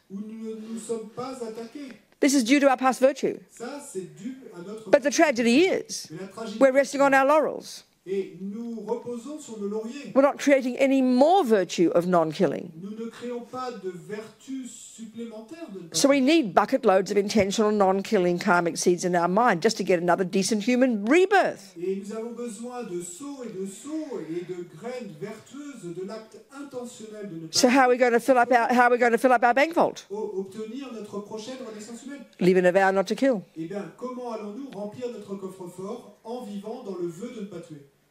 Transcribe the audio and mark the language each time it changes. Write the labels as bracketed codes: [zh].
[fr] où nous ne sommes pas attaqués. [en] This is due to our past virtue. [fr] Ça, c'est dû à notre. [en] But the tragedy is [fr] Mais la tragédie, [en] we're resting on our laurels. [fr] et nous reposons sur nos lauriers. [en] We're not creating any more virtue of non-killing. [fr] Nous ne créons pas de vertu supplémentaire de. [en] So we need bucket loads of intentional non-killing karmic seeds in our mind just to get another decent human rebirth. [fr] Et nous avons besoin de seaux et de graines vertueuses de l'acte intentionnel de notre. [en] So how are we going to fill up our bank vault? [fr] Obtenir notre prochaine renaissance humaine. [en] Living a vow not to kill. [fr] Eh bien, comment allons-nous remplir notre coffre-fort en vivant dans le vœu de ne pas tuer?